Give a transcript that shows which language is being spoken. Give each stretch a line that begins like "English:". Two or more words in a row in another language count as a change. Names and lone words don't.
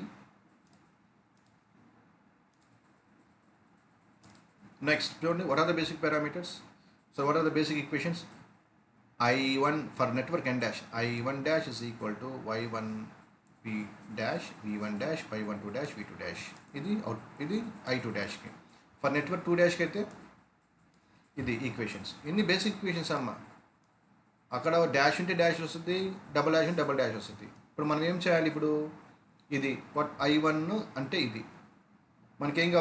English: Next, what are the basic parameters? So what are the basic equations? I1 for network n dash, I1 dash is equal to y1 v dash, v1 dash, y12 dash, v2 dash.
Telugu: ఇది I2 dash కి.
English: for network
Telugu: 2 dash కి అయితే ఇది ఈక్వేషన్స్. ఇన్ని
English: basic equations
Telugu: అమ్మ. అక్కడ డాష్ ఉంటే డాష్ వస్తుంది,
English: double dash
Telugu: ఉంటే
English: double dash
Telugu: వస్తుంది. ఇప్పుడు మనం ఏం చేయాలి? ఇప్పుడు ఇది వాట్ I1 అంటే ఇది మనకేం కావాలి?